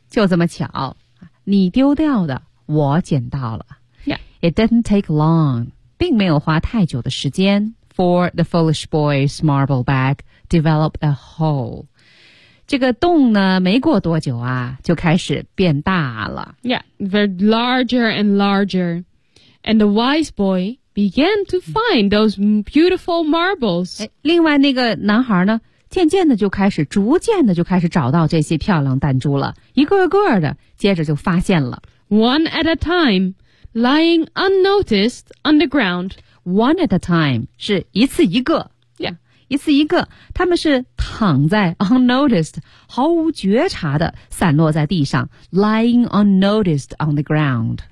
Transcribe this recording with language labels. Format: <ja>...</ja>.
<zh>就这么巧，你丢掉的我捡到了。</zh> <en>Yeah. It didn't take long,</en> <zh>并没有花太久的时间。</zh> <en>For the foolish boy's marble bag developed a hole.</en> <zh>这个洞呢没过多久啊就开始变大了。</zh> <en>Yeah, they're larger and larger. And the wise boy began to find those beautiful marbles.</en> <zh>另外那个男孩呢逐渐的就开始找到这些漂亮弹珠了。一个个的接着就发现了。</zh> <en>One at a time, lying unnoticed on the ground. One at a time,</en> <zh>是一次一个。</zh> <en>Yeah.</en> <zh>一次一个，他们是躺在 unnoticed, 毫无觉察的散落在地上 ,</zh> <en>lying unnoticed on the ground.</en>